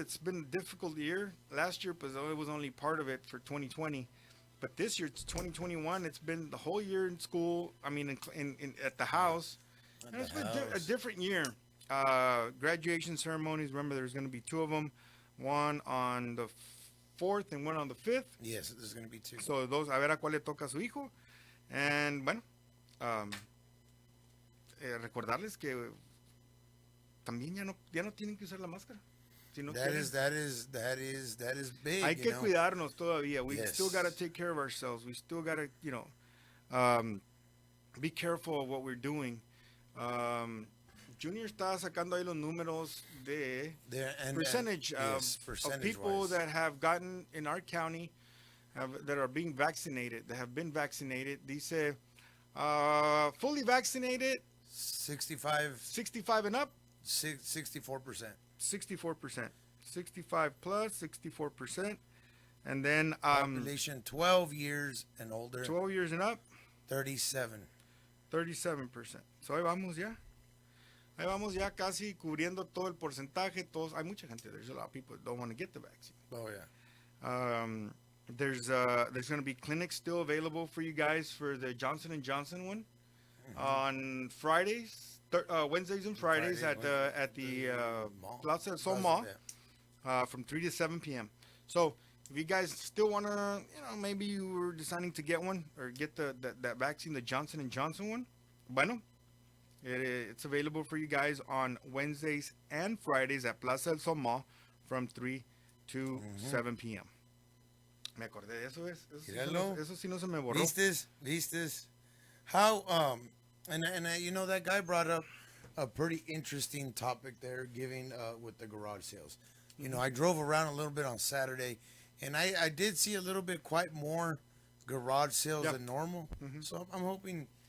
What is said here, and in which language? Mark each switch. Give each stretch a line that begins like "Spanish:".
English: It's been a difficult year. Last year it was only part of it for 2020. But this year, it's 2021. It's been the whole year in school. I mean, in at the house. And it's been a different year. Graduation ceremonies. Remember, there's going to be 2 of them. One on the 4th and one on the 5th. Yes, there's going to be 2. So those,
Spanish: a ver a cuál le toca a su hijo. And bueno, recordarles que también ya no tienen que usar la máscara. Si no
English: That
Spanish: quieren.
English: is big.
Spanish: Hay que cuidarnos todavía.
English: We Yes. still got to take care of ourselves. We still got to, be careful of what we're doing. Junior
Spanish: está sacando ahí los números de
English: percentage of people that have gotten in our county that are being vaccinated, that have been vaccinated.
Spanish: Dice,
English: fully vaccinated, 65 and up, 64%. 64%. 65 plus, 64%. And then Population 12 years and older, 12 years and up, 37.
Spanish: 37%.
English: So
Spanish: ahí vamos ya. Ahí vamos ya casi cubriendo todo el porcentaje. Hay mucha gente.
English: There's a lot of people that don't want to get the vaccine. Oh, yeah. There's going to be clinics still available for you guys for the Johnson & Johnson one on Fridays, Wednesdays and Fridays at the Plaza del Sol Mall from 3 to 7 p.m. So if you guys still want to, maybe you were deciding to get one or get that vaccine, the Johnson & Johnson one,
Spanish: bueno,
English: It's available for you guys on Wednesdays and Fridays at Plaza del Sol Mall from 3 to 7 p.m.
Spanish: Me acordé de eso, eso sí no se me borró. Vistes.
English: How, and you know, that guy brought up a pretty interesting topic there, giving with the garage sales. You know, I drove around a little bit on Saturday, and I did see a little bit quite more garage sales than normal. So I'm hoping